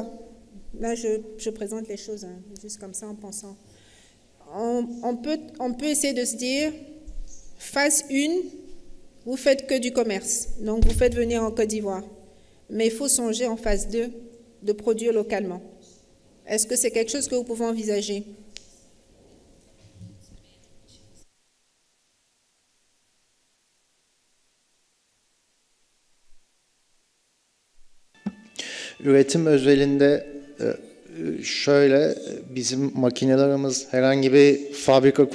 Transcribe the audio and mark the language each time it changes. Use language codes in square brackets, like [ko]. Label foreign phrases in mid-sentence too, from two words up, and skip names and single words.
[fr] Là, je présente les choses juste comme ça en pensant. On peut essayer de se dire, phase 1, vous faites que du commerce. Donc, vous faites venir en Côte d'Ivoire. Mais il faut songer en phase 2 de produire localement. Est-ce que c'est quelque chose que vous pouvez envisager? [tr] Üretim özelinde şöyle, bizim makinelerimiz herhangi bir fabrika